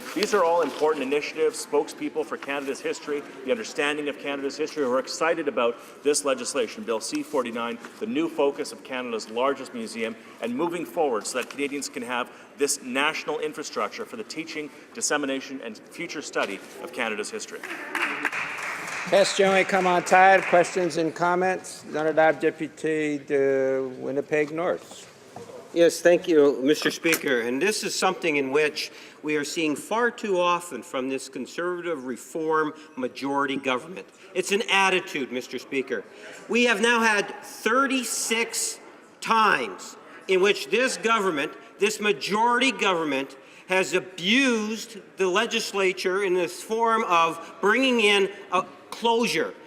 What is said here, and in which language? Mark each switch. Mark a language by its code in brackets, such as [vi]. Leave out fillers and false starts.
[en] These are all important initiatives, spokespeople for Canada's history, the understanding of Canada's history, who are excited about this legislation, Bill C-49, the new focus of Canada's largest museum, and moving forward so that Canadians can have this national infrastructure for the teaching, dissemination, and future study of Canada's history. [fr] Question et commentaires, [en] questions and comments. [fr] L'honorable député de Winnipeg North. [en] Yes, thank you, Mr. Speaker. And this is something in which we are seeing far too often from this Conservative Reform majority government. It's an attitude, Mr. Speaker. We have now had 36 times in which this government, this majority government, has abused the legislature in this form of bringing in a closure.